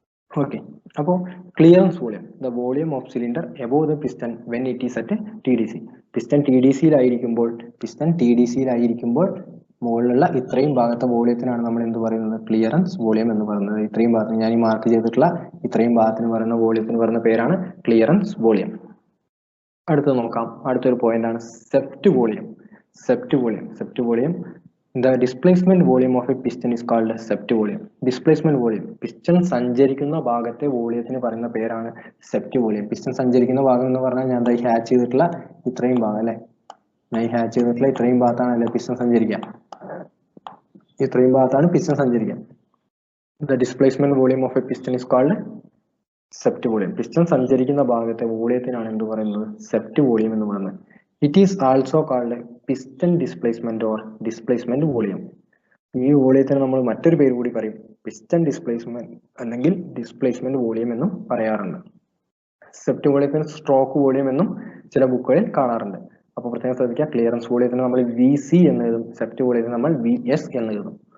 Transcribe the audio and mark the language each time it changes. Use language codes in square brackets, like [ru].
[ml] Okay, അപ്പോൾ [en] Clearance volume, the volume of cylinder above the piston when it is at T D C. [ml] Piston T D സിയിലായിരിക്കുമ്പോൾ മുകളിലുള്ള ഇത്രയും ഭാഗത്തെ വോളിയത്തിനാണ് നമ്മൾ എന്ത് പറയുന്നത്, ക്ലിയറൻസ് വോളിയം എന്ന് പറയുന്നത്. ഇത്രയും ഭാഗത്തിന്, ഞാൻ ഈ മാർക്ക് ചെയ്തിട്ടുള്ള ഇത്രയും ഭാഗത്തിന് പറയുന്ന വോളിയത്തിന് പറയുന്ന പേരാണ് ക്ലിയറൻസ് വോളിയം. അടുത്തത് നോക്കാം. അടുത്തൊരു പോയിന്റ് ആണ് Sept volume. [en] Swept volume The displacement volume of a piston is called sept volume. [ml] Displacement volume, piston സഞ്ചരിക്കുന്ന ഭാഗത്തെ വോളിയത്തിന് പറയുന്ന പേരാണ് സെപ്റ്റ് വോളിയം. പിസ്റ്റൺ സഞ്ചരിക്കുന്ന ഭാഗം എന്ന് പറഞ്ഞാൽ ഞാൻ ഈ ഹാച്ച് ചെയ്തിട്ടുള്ള ഇത്രയും ഭാഗം അല്ലെ, ഞാൻ ഈ ഹാച്ച് ചെയ്തിട്ടുള്ള ഇത്രയും ഭാഗത്താണ് അല്ലെ പിസ്റ്റൺ സഞ്ചരിക്കുക, ഇത്രയും ഭാഗത്താണ് പിസ്റ്റൺ സഞ്ചരിക്കുക. [en] The displacement volume of a piston is called swept volume. [ml] Piston സഞ്ചരിക്കുന്ന ഭാഗത്തെ വോളിയത്തിനാണ് എന്ത് പറയുന്നത്, സെപ്റ്റ് വോളിയം എന്ന് പറയുന്നത്. [en] It is also called piston displacement or displacement volume. [ml] ഈ വോളിയത്തിന് നമ്മൾ മറ്റൊരു പേര് കൂടി പറയും, പിസ്റ്റൺ ഡിസ്പ്ലേസ്മെന്റ് അല്ലെങ്കിൽ ഡിസ്പ്ലേസ്മെന്റ് വോളിയം എന്നും പറയാറുണ്ട്. സെപ്റ്റ് വോളിയത്തിന് സ്ട്രോക്ക് വോളിയം എന്നും ചില ബുക്കുകളിൽ കാണാറുണ്ട്. അപ്പോൾ പ്രത്യേകം ശ്രദ്ധിക്കുക, ക്ലിയറൻസ് വോളിയത്തിന് നമ്മൾ വി സി എന്ന് എഴുതും, സെപ്റ്റ് വോളിയത്തിന് നമ്മൾ വി എസ് എന്ന് എഴുതും.